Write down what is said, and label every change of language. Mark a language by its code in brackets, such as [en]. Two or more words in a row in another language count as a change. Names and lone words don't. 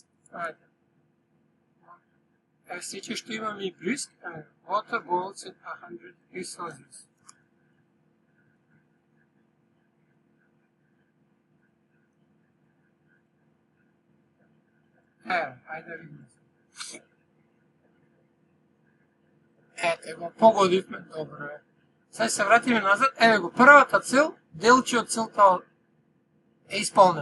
[mk] Ајде. Сеќе што имаме и бриск. [en] Water boils at 100 degrees Celsius. [mk] Ајде да видиме. Ете го, погодивме, добро е. Сега се вратиме назад, еве го, првата цел, делче од целта е исполнет.